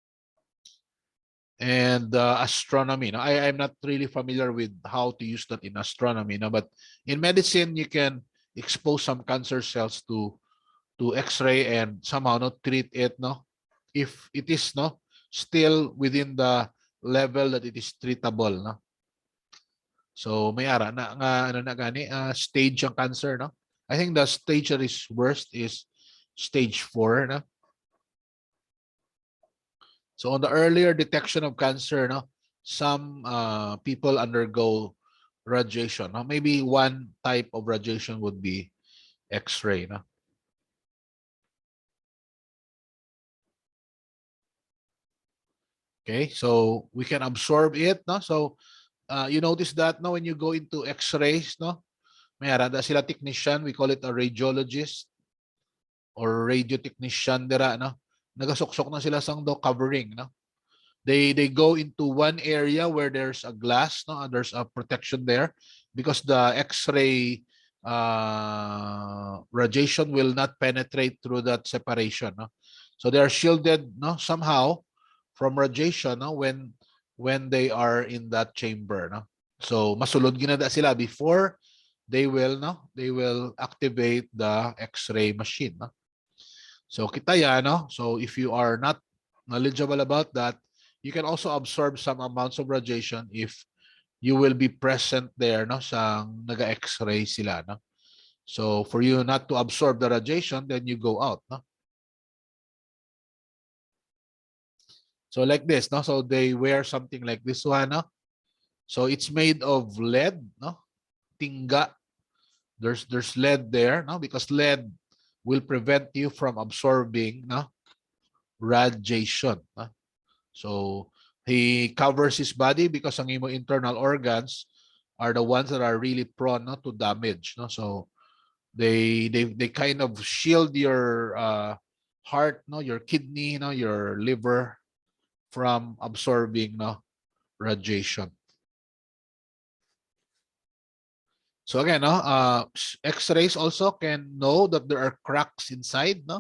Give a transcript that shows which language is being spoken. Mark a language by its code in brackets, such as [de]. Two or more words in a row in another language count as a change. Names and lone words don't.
[en] And astronomy, no, I'm not really familiar with how to use that in astronomy, no, but in medicine you can expose some cancer cells to X-ray and somehow, no, treat it, no, if it is, no, still within the level that it is treatable, no. [hil] So may ara na nga ano na gani stage ang cancer, no. [en] I think the stage that is worst is stage 4, no. So on the earlier detection of cancer, no, some people undergo radiation, no. Maybe one type of radiation would be X-ray, no. Okay, so we can absorb it, no. So you notice that, no, when you go into X-rays, [hil] no, may arada sila technician, [en] we call it a radiologist or radio technician dira, no. [hil] Nagasuksok na sila sang do covering, no. [en] They go into one area where there's a glass, no, and there's a protection there because the X-ray radiation will not penetrate through that separation, no. So they are shielded, no, somehow from radiation, no, when they are in that chamber, no. [hil] So masulod ginada sila [en] before they will, no, they will activate the X-ray machine, no. [hil] So kita yan, [en] no. So if you are not knowledgeable about that, you can also absorb some amounts of radiation if you will be present there, [hil] no, sa naga-X-ray sila, no. [en] So for you not to absorb the radiation, then you go out, no. So like this, no. So they wear something like this one, no. So it's made of lead, no. Tingga. There's lead there, no, because lead will prevent you from absorbing, no, radiation, no? So he covers his body because [hil] ang imo [en] internal organs are the ones that are really prone, no, to damage, no. So they kind of shield your heart, no, your kidney, no, your liver from absorbing, no, radiation. So again, no, X-rays also can know that there are cracks inside, no.